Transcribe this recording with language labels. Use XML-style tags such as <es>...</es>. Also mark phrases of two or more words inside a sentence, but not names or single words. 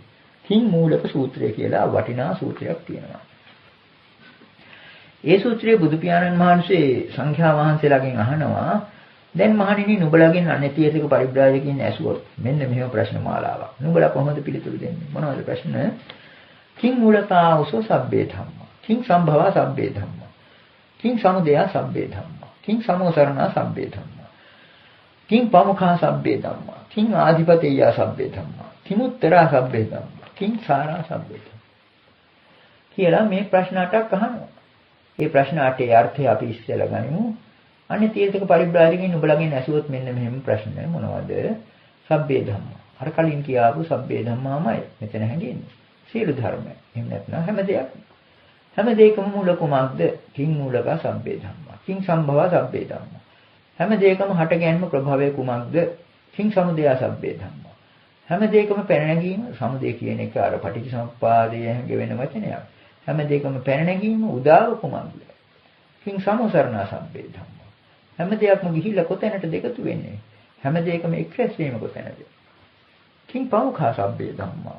<si>කිං මූලක සූත්‍රය කියලා වටිනා සූත්‍රයක් තියෙනවා. ඒ සූත්‍රයේ බුදු පියාණන් වහන්සේ සංඝයා වහන්සේලාගෙන් අහනවා දැන් මහණෙනි නුඹලාගෙන් අනතියතික පරිබ්‍රාජකයන් ඇසුවොත් මෙන්න මෙහෙම ප්‍රශ්න මාලාවක්. නුඹලා කොහොමද පිළිතුරු දෙන්නේ? මොනවද ප්‍රශ්න?</si> <pi>කිං මූලතා උසෝ සබ්බේ ධම්මා. කිං සම්භවා සබ්බේ ධම්මා. කිං සමුදයා සබ්බේ ධම්මා. කිං සමෝසරණා සබ්බේ ධම්මා. කිං පමුඛා සබ්බේ ධම්මා. කිං ආධිපතේය සබ්බේ ධම්මා. කිමුත්තරා සබ්බේ ධම්මා. කිං සාරා සබ්බේ ධම්මා.</pi> <si>කියලා මේ ප්‍රශ්න 8ක් අහනවා. මේ ප්‍රශ්න 8ේ අර්ථය අපි ඉස්සෙල්ලා ගනිමු. අනේ තීර්ථක පරිබ්‍රාජකයන් නුඹලාගෙන් ඇසුවොත් මෙන්න මෙහෙම ප්‍රශ්න මොනවද?</si> <pi>සබ්බේ ධම්මා.</pi> <si>අර කලින් කියාපු</si> <pi>සබ්බේ ධම්මාමයි</pi> <si>මෙතන හැදෙන්නේ. සීල ධර්මය. එහෙම නැත්නම් හැම දෙයක්ම. හැම දෙයකම මූල කුමක්ද?</si> <pi>කිං මූලක සබ්බේ ධම්මා. කිං සම්භව සබ්බේ ධම්මා.</pi> <si>හැම දෙයකම හට ගැනීම ප්‍රභවය කුමක්ද?</si> <pi>කිං සමුදය සබ්බේ ධම්මා.</pi> <si>හැම දෙයකම පැන නැගීම සමුදය කියන එක අර පටිච්චසමුප්පාදයේ ගෙවෙන වචනයක්. හැම දෙයකම පැන නැගීම උදාව කුමක්ද?</si> <pi>කිං සමෝසරණා සබ්බේ ධම්මා.</pi> <si>හැම දෙයක්ම ගිහිල්ලා කොතැනටද එකතු වෙන්නේ? හැම දෙයකම එක්රැස් වීම කොතැනද?</si> <pi>කිං පමුඛා සබ්බේ ධම්මා.</pi>